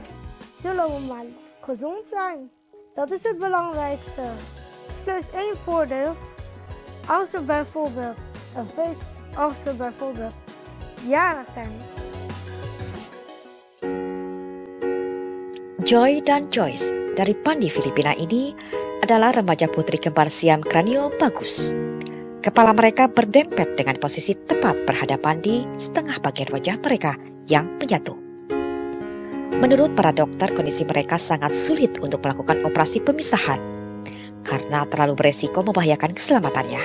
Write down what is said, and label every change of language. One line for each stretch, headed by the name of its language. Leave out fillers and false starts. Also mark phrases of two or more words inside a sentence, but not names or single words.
Dutch: Zullen we maar gezond zijn. Dat is het belangrijkste. Plus één voordeel. Als we bijvoorbeeld jarig zijn.
Indonesian: Joy dan Joyce dari Pandi, Filipina ini adalah remaja putri kembar Siam Kranio bagus. Kepala mereka berdempet dengan posisi tepat berhadapan di setengah bagian wajah mereka yang menyatu. Menurut para dokter, kondisi mereka sangat sulit untuk melakukan operasi pemisahan karena terlalu beresiko membahayakan keselamatannya.